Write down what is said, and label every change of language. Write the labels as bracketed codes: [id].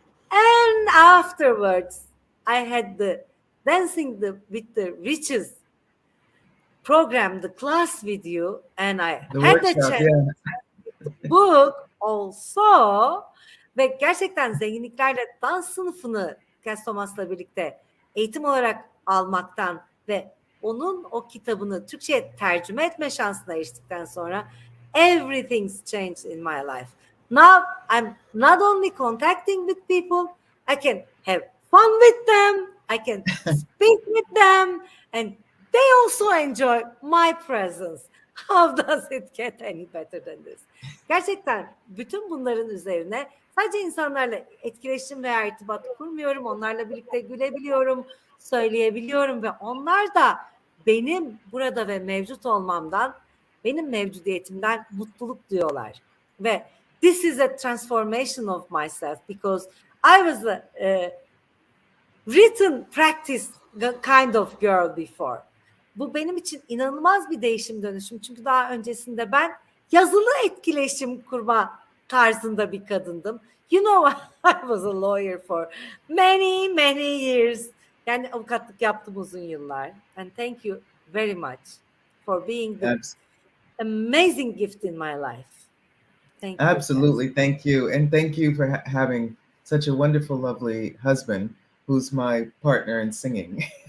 [en] And afterwards, I had the Dancing with the Riches program, the class with you, and I had the chance book also, [tr] ve gerçekten zenginliklerle dans sınıfını Cass Thomas'la birlikte eğitim olarak almaktan ve onun o kitabını Türkçe'ye tercüme etme şansına eriştikten sonra [en] everything's changed in my life. Now I'm not only contacting with people, I can have fun with them, I can speak with them, and they also enjoy my presence. How does it get any better than this? [tr] Gerçekten bütün bunların üzerine sadece insanlarla etkileşim veya irtibat kurmuyorum. Onlarla birlikte gülebiliyorum, söyleyebiliyorum ve onlar da benim burada ve mevcut olmamdan, benim mevcudiyetimden mutluluk duyuyorlar. [en] Ve this is a transformation of myself because I was a written practice kind of girl before. [tr] Bu benim için inanılmaz bir değişim dönüşüm. Çünkü daha öncesinde ben yazılı etkileşim kurma tarzında bir kadındım. [en] You know, I was a lawyer for many years. [tr] Yani avukatlık yaptım uzun yıllar. [en] And thank you very much for being the amazing gift in my life. Thank you. Absolutely. Thank you. And thank you for having such a wonderful, lovely husband who's my partner in singing.